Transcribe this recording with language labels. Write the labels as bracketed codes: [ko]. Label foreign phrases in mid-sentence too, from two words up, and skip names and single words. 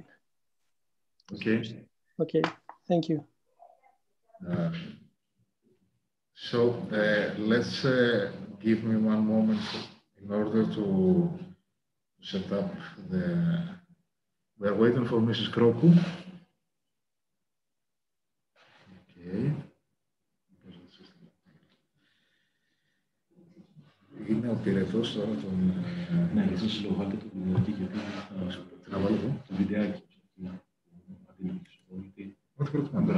[en] Okay. Okay. Thank you. So let's give me one moment in order to set up the... We are waiting for Mrs. Kroku. Okay. [el] Είναι ο πυρετός τώρα των... Ναι, γιατί στο συλλογάκι του βιντεάκι, γιατί θα βάλω εδώ το βιντεάκι. Ό,τι προτιμάτε.